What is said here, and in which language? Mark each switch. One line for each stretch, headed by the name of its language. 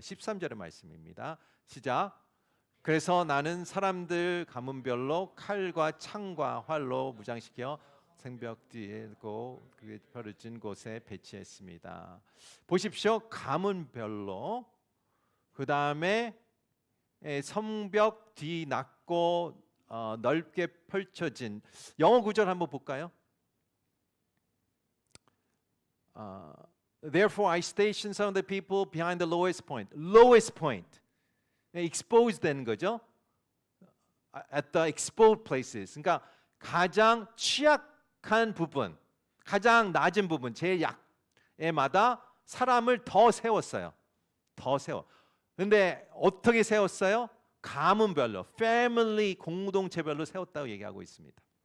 Korean: 13절의 말씀입니다. 시작. 그래서 나는 사람들 가문별로 칼과 창과 활로 무장시켜 성벽 뒤에 그 벼르진 곳에 배치했습니다. 보십시오. 가문별로 그 다음에 성벽 뒤 낮고 넓게 펼쳐진 영어 구절 한번 볼까요?
English: Therefore I stationed some of the people behind the lowest point. Lowest point.
Korean: exposed 되는 거죠.
English: At the exposed places.
Korean: 그러니까 가장 취약한 부분, 가장 낮은 부분, 제일 약에마다 사람을 더 세웠어요. 더 세워. 근데 어떻게 세웠어요? 가문별로, 패밀리 공동체별로 세웠다고 얘기하고 있습니다.